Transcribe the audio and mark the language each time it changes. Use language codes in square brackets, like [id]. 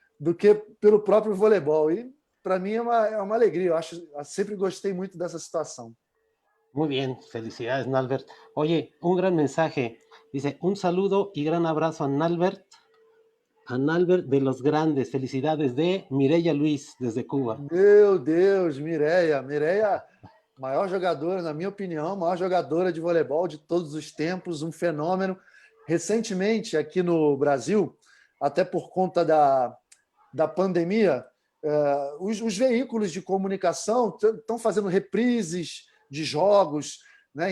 [pt] do que pelo próprio voleibol. E para mim é uma alegria. Eu sempre gostei muito dessa situação. [es] Muy bien, felicidades, Nalbert. Oye, un gran mensaje. Dice, un saludo y gran abrazo a Nalbert de los grandes. Felicidades de Mireya Luis, desde Cuba. [pt] Meu Deus, Mireia. Mireia, maior jogadora, na minha opinião, maior jogadora de voleibol de todos os tempos, um fenômeno. Recentemente, aqui no Brasil, até por conta da pandemia, os veículos de comunicação estão fazendo reprises de jogos, né?